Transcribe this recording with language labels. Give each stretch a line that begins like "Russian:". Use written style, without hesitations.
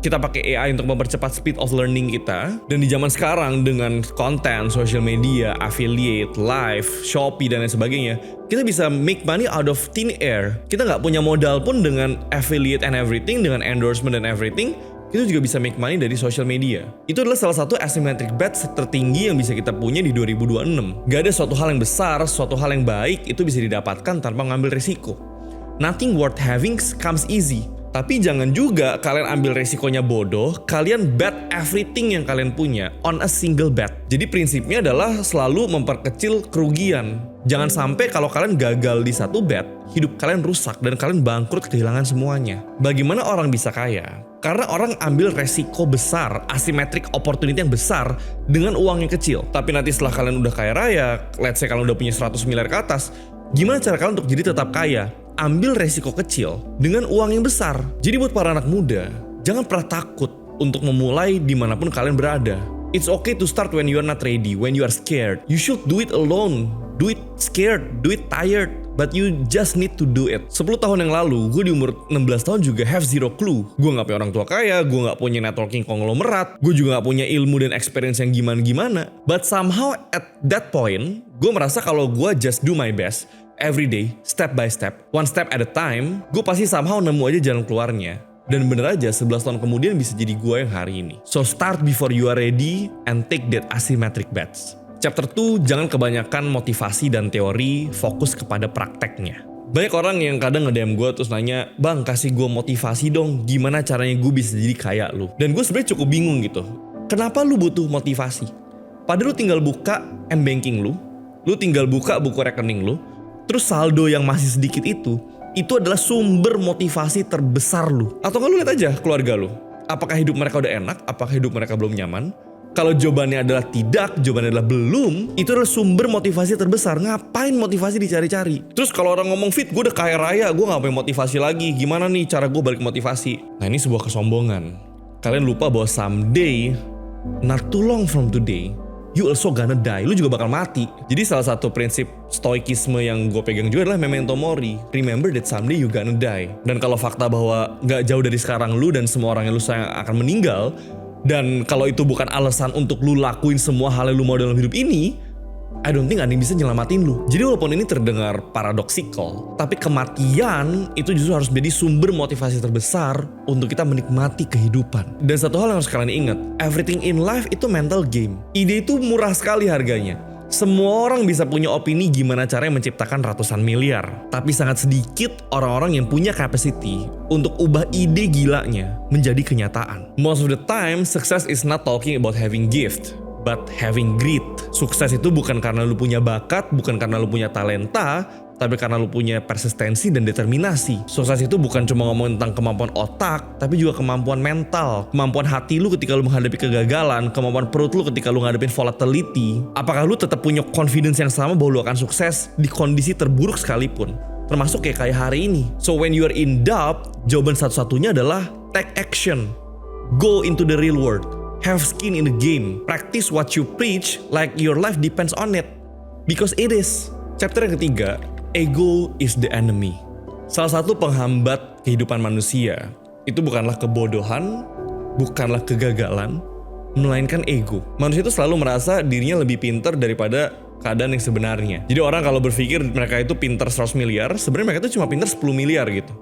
Indonesian: Kita pakai AI untuk mempercepat speed of learning kita. Dan di zaman sekarang dengan konten, social media, affiliate, live, Shopee dan lain sebagainya, kita bisa make money out of thin air. Kita nggak punya modal pun dengan affiliate and everything, dengan endorsement and everything, kita juga bisa make money dari social media. Itu adalah salah satu asymmetric bets tertinggi yang bisa kita punya di 2026. Gak ada suatu hal yang besar, suatu hal yang baik itu bisa didapatkan tanpa mengambil risiko.
English: Nothing worth having comes easy.
Indonesian: Tapi jangan juga kalian ambil resikonya bodoh, kalian bet everything yang kalian punya on a single bet. Jadi prinsipnya adalah selalu memperkecil kerugian. Jangan sampai kalau kalian gagal di satu bet, hidup kalian rusak dan kalian bangkrut kehilangan semuanya. Bagaimana orang bisa kaya? Karena orang ambil resiko besar, asymmetric opportunity yang besar dengan uang yang kecil. Tapi nanti setelah kalian udah kaya raya, let's say kalian udah punya 100 miliar ke atas, gimana cara kalian untuk jadi tetap kaya? Ambil resiko kecil dengan uang yang besar. Jadi buat para anak muda, jangan pernah takut untuk memulai dimanapun kalian berada.
English: It's okay to start when you are not ready, when you are scared. You should do it alone, do it scared, do it tired, but you just need to do it.
Indonesian: 10 tahun yang lalu, gue di umur 16 tahun juga have zero clue. Gue gak punya orang tua kaya, gue gak punya networking konglomerat, gue juga gak punya ilmu dan experience yang gimana-gimana.
English: But somehow at that point, gue merasa kalau gue just do my best, every day, step by step, one step at a time, gue pasti somehow nemu aja jalan keluarnya.
Indonesian: Dan bener aja 11 tahun kemudian bisa jadi gue yang hari ini.
English: So start before you are ready and take that asymmetric bets.
Indonesian: Chapter 2, jangan kebanyakan motivasi dan teori, fokus kepada prakteknya. Banyak orang yang kadang nge-DM gue terus nanya, "Bang, kasih gue motivasi dong, gimana caranya gue bisa jadi kayak lu?" Dan gue sebenarnya cukup bingung gitu. Kenapa lu butuh motivasi? Padahal lu tinggal buka M-Banking lu tinggal buka buku rekening lu, terus saldo yang masih sedikit itu adalah sumber motivasi terbesar lu. Atau nggak lu lihat aja keluarga lu. Apakah hidup mereka udah enak? Apakah hidup mereka belum nyaman? Kalau jawabannya adalah tidak, jawabannya adalah belum, itu adalah sumber motivasi terbesar. Ngapain motivasi dicari-cari? Terus kalau orang ngomong fit, gue udah kaya raya, gue gak punya motivasi lagi. Gimana nih cara gue balik motivasi? Nah ini sebuah kesombongan.
English: Kalian lupa bahwa someday, not too long from today, you also gonna die.
Indonesian: Lu juga bakal mati. Jadi salah satu prinsip stoikisme yang gue pegang juga adalah memento mori. Remember that someday you gonna die. Dan kalau fakta bahwa gak jauh dari sekarang lu dan semua orang yang lu sayang akan meninggal, dan kalau itu bukan alasan untuk lu lakuin semua hal yang lu mau dalam hidup ini, I don't think ada yang bisa nyelamatin lu. Jadi walaupun ini terdengar paradoksikal, tapi kematian itu justru harus menjadi sumber motivasi terbesar untuk kita menikmati kehidupan. Dan satu hal yang harus kalian ingat, everything in life itu mental game. Ide itu murah sekali harganya. Semua orang bisa punya opini gimana caranya menciptakan ratusan miliar. Tapi sangat sedikit orang-orang yang punya capacity untuk ubah ide gilanya menjadi kenyataan.
English: Most of the time, success is not talking about having gift, but having grit.
Indonesian: Sukses itu bukan karena lu punya bakat, bukan karena lu punya talenta, tapi karena lu punya persistensi dan determinasi. Sukses itu bukan cuma ngomong tentang kemampuan otak, tapi juga kemampuan mental, kemampuan hati lu ketika lu menghadapi kegagalan, kemampuan perut lu ketika lu ngadepin volatility. Apakah lu tetap punya confidence yang sama bahwa lu akan sukses di kondisi terburuk sekalipun?
English: Termasuk kayak hari ini. So when you are in doubt, jawaban satu-satunya adalah take action. Go into the real world. Have skin in the game. Practice what you preach like your life depends on it. Because it is. Chapter yang ketiga, ego is the enemy.
Indonesian: Salah satu penghambat kehidupan manusia itu bukanlah kebodohan, bukanlah kegagalan, melainkan ego. Manusia itu selalu merasa dirinya lebih pintar daripada keadaan yang sebenarnya. Jadi orang kalau berpikir mereka itu pintar 100 miliar, sebenarnya mereka itu cuma pintar 10 miliar gitu.